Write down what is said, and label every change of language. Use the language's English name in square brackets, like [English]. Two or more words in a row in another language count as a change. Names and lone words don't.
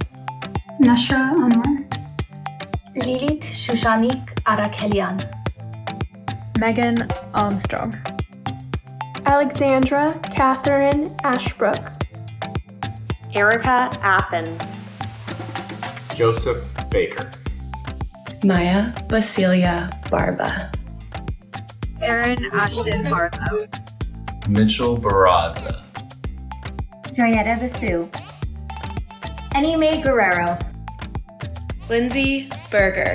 [English] Nashra Anwar. Lilith Shushanik Arakelian. Megan Armstrong. Alexandra Catherine Ashbrook. Erica Athens. Joseph Baker. Maya Basilia Barba. Erin Ashton Barlow. Mitchell Barraza. Joyetta Basu. Anime Guerrero. Lindsay Berger.